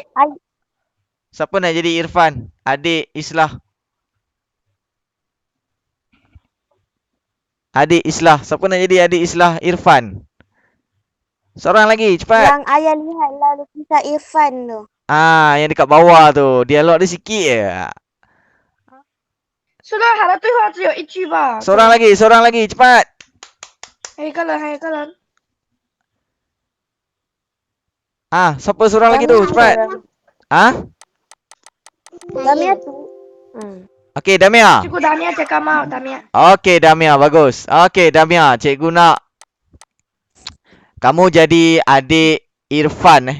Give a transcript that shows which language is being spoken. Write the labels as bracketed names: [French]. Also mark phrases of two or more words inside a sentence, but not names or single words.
[Malay] Siapa nak jadi Irfan? Adik Islah. Adik Islah. Siapa nak jadi adik Islah? Irfan. Seorang lagi, cepat. Yang ayah lihatlah lukisan Irfan tu. Yang dekat bawah tu. Dialog dia sikit je. [Chinese] 说到好的对话只有一句吧。 [Malay] Seorang lagi, cepat. [Chinese] 还有一个人。 [Malay] Siapa seorang lagi tu? Cepat. Damia tu. Okey, Damia. Cikgu Damia cakap mau, Damia. Okey, Damia, bagus. Okey, Damia, cikgu nak kamu jadi adik Irfan.